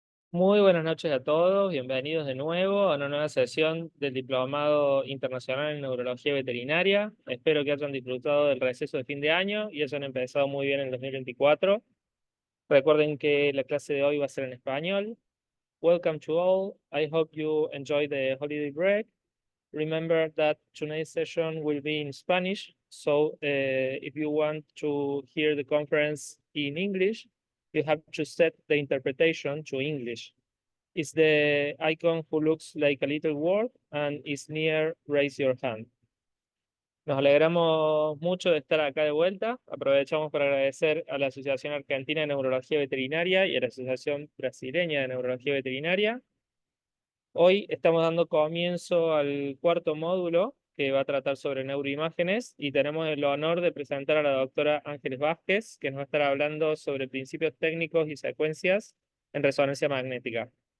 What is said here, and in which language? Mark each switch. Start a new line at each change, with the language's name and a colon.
Spanish: Muy buenas noches a todos, bienvenidos de nuevo a una nueva sesión del Diplomado Internacional en Neurología Veterinaria. Espero que hayan disfrutado del receso de fin de año y hayan empezado muy bien el 2024. Recuerden que la clase de hoy va a ser en español.
English: Welcome to all. I hope you enjoy the holiday break. Remember that tonight's session will be in Spanish, so if you want to hear the conference in English, you have to set the interpretation to English. It's the icon who looks like a little word and is near raise your hand.
Spanish: Nos alegramos mucho de estar acá de vuelta. Aprovechamos para agradecer a la Asociación Argentina de Neurología Veterinaria y a la Asociación Brasileña de Neurología Veterinaria. Hoy estamos dando comienzo al cuarto módulo que va a tratar sobre neuroimágenes y tenemos el honor de presentar a la doctora Ángeles Vázquez, que nos va a estar hablando sobre principios técnicos y secuencias en resonancia magnética.